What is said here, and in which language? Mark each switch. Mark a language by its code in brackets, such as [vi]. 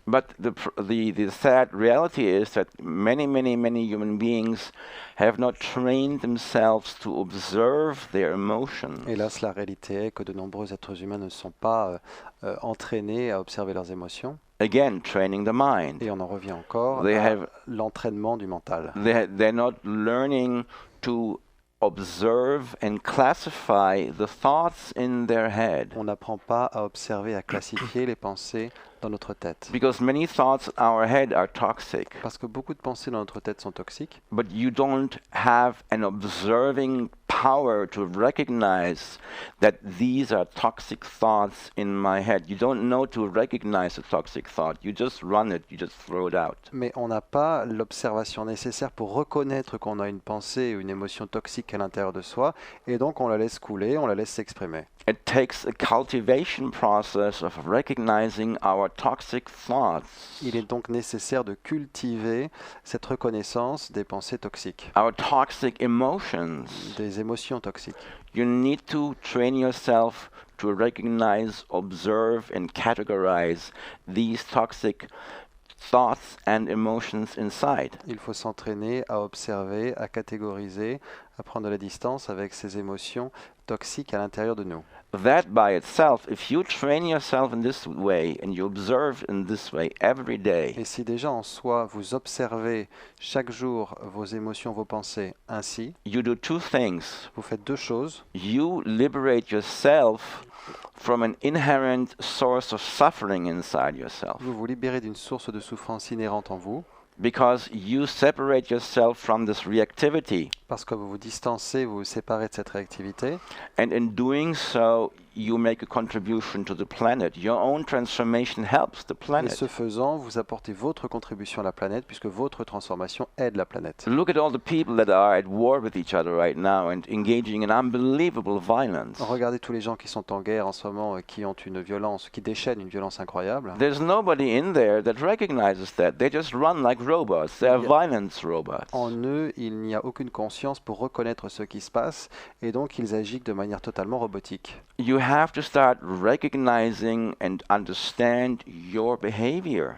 [en] But the sad reality is that many human beings have not trained themselves to observe their emotions. [fr] Hélas, la réalité est que de nombreux êtres humains ne sont pas entraînés à observer leurs émotions. [en] Again, training the mind. [fr] Et on en revient encore [en] They [fr] à [en] have- [fr] l'entraînement du mental. [en] They're not learning to observe and classify the thoughts in their head. [fr] On n'apprend pas à observer, à classifier les pensées dans notre tête. [en] Because many thoughts in our head are toxic, [fr] Parce que beaucoup de pensées dans notre tête sont toxiques, [en] but you don't have an observing power to recognize that these are toxic thoughts in my head. You don't know to recognize a toxic thought. You just run it, you just throw it out. [fr] mais on n'a pas l'observation nécessaire pour reconnaître qu'on a une pensée ou une émotion toxique à l'intérieur de soi, et donc on la laisse couler, on la laisse s'exprimer. [en] It takes a cultivation process of recognizing our toxic thoughts, [fr] Il est donc nécessaire de cultiver cette reconnaissance des pensées toxiques, [en] our toxic emotions. [fr] des émotions toxiques. [en] You need to train yourself to recognize, observe, and categorize these toxic thoughts and emotions inside. [fr] Il faut s'entraîner à observer, à catégoriser, à prendre de la distance avec ces émotions toxiques à l'intérieur de nous. [en] That by itself, if you train yourself in this way and you observe in this way every day, [fr] Et si déjà en soi, vous observez chaque jour vos émotions, vos pensées ainsi, [en] you do two things. [fr] vous faites deux choses. [en] You liberate yourself from an inherent source of suffering inside yourself, [fr] Vous vous libérez d'une source de souffrance inhérente en vous, [en] because you separate yourself from this reactivity. [fr] parce que vous vous distancez, vous vous séparez de cette réactivité. [en] And in doing so, you make a contribution to the planet. Your own transformation helps the [fr] Et [en] planet. [fr] ce faisant, vous apportez votre contribution à la planète, puisque votre transformation aide la planète. [en] Look at all the people that are at war with each other right now and engaging in unbelievable violence. [fr] Regardez tous les gens qui sont en guerre en ce moment et qui ont une violence, qui déchaînent une violence incroyable. [en] There's nobody in there that recognizes that. They just run like robots. They're Yeah. violence robots. [fr] En eux, il n'y a aucune conscience pour reconnaître ce qui se passe, et donc ils agissent de manière totalement robotique. [en] You have to start recognizing and understand your behavior.